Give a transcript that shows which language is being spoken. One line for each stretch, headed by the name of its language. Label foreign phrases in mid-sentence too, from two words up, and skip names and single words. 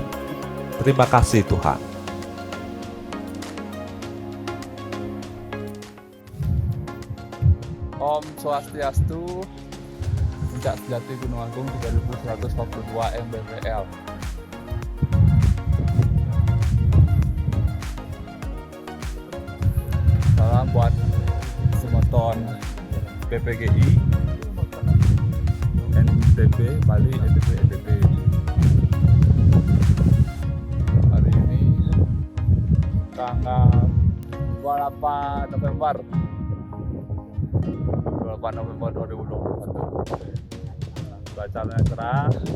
Indonesian: Terima kasih Tuhan.
Balinese: Om Swastiastu,
Indonesian: Puncak Sejati Gunung Agung 3142 mBPL. Salam buat semeton PPGI, NTB, Bali, NTB. Hari ini tanggal 28 November 2021. Bacanya cerah.